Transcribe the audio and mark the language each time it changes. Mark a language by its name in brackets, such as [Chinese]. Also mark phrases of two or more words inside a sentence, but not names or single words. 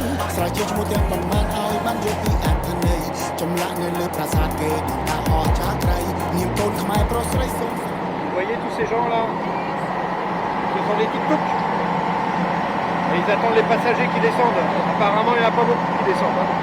[Khmer] ស្រាវជ្រាវឈ្មោះទាំងប៉ុន្មានឲ្យបានយល់ពីអត្ថន័យចម្លាក់នៅលើប្រាសាទគេដឹងថាអស្ចារ្យក្រៃនាមកូនខ្មែរប្រុសស្រីសូម [French] Vous voyez tous ces gens là? Ce sont des tuk-tuk. Et ils attendent les passagers qui descendent. Apparemment, il n'y en a pas beaucoup qui descendent. Hein.